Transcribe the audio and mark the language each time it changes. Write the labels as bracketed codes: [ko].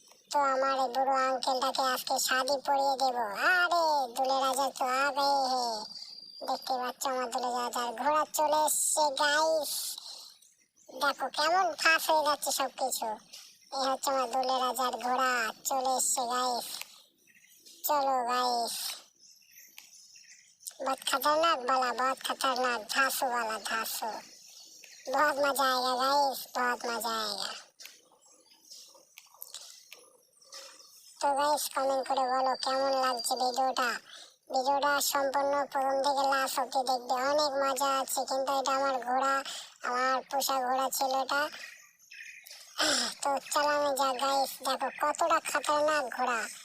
[bn] তো আমার এই বুড়ো আঙ্কেলটাকে আজকে শাদি পরিয়ে দেবো। [hi] আরে দুলে রাজা তো আগে হে, [bn] দেখতে পাচ্ছ আমার দুলে রাজার ঘোড়া চলে এসছে গাইস। দেখো কেমন ফাঁস হয়ে যাচ্ছে সবকিছু। এই হচ্ছে আমার দুলে রাজার ঘোড়া চলে এসছে গাইস। চলো গাইস, [hi] बहुत खतरनाक वाला, बहुत खतरनाक धांसू वाला धांसू। बहुत मजा आएगा गाइस, बहुत मजा आएगा। [bn] তো গাইস কমেন্ট করে বলো কেমন লাগছে ভিডিওটা। ভিডিওটা সম্পূর্ণ প্রথম থেকে লাস্ট অবধি দেখবে, অনেক মজা আছে। কিন্তু এটা আমার ঘোড়া, আমার পোষা ঘোড়া ছিল এটা। তো চালানো যাক গাইস, দেখো কতটা খতরনাক ঘোড়া।